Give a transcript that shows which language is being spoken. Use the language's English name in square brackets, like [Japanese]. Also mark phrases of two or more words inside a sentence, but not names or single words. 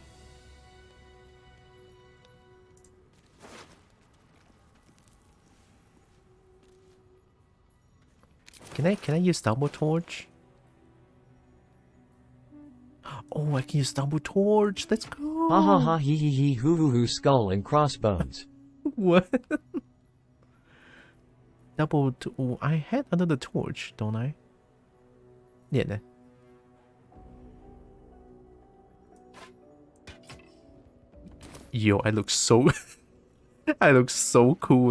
[English] Can I use Double Torch? Oh, I can use Double Torch. Let's go. Ha ha ha hee hee hee hoo hoo hoo skull and crossbones. What? Oh, I had another torch, don't I? Yeah, nah. Yo, I look so I look so cool.